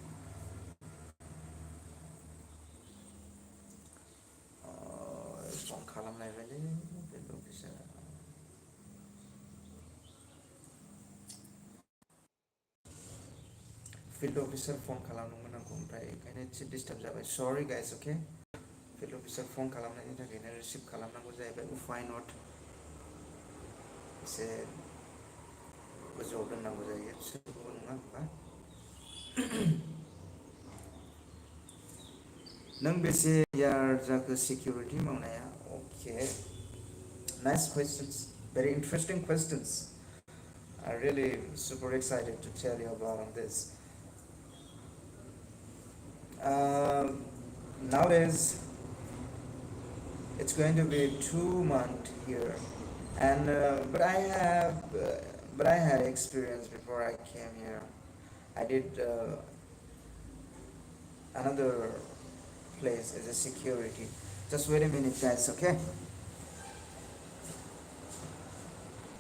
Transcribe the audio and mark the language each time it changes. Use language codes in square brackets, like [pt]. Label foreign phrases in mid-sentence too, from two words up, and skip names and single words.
[brx] फन खालामलायबायलै बे अफिसारा [en] field officer [brx] फन खालामदोंमोन आंखौ ओमफ्राय ओंखायनो एसे डिस्टार्ब जाबाय [en] sorry guys [brx] अके [en] field officer [brx] फन खालामनायनि थाखायनो रिसिभ खालामनांगौ जाहैबाय उफाय नट एसे गोजौआव दोननांगौ जायो सोरखौबो नङा होनबा नों बेसे यार जाखो सिकिउरिटि मावनाया अके [en] nice questions very interesting questions I'm really super excited to tell you about this nowadays it's going to be 2 months here and but I had experience before I came here I did another place as a security just wait a minute guys okay